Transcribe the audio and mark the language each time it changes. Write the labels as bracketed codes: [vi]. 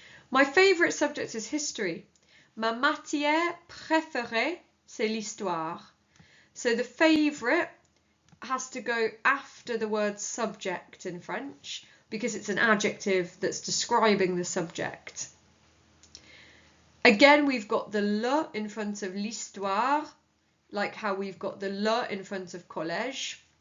[en] My favourite subject is history. [fr] Ma matière préférée, c'est l'histoire. [en] So the favourite has to go after the word subject in French because it's an adjective that's describing the subject. Again, we've got the le in front of l'histoire, like how we've got the le in front of collège.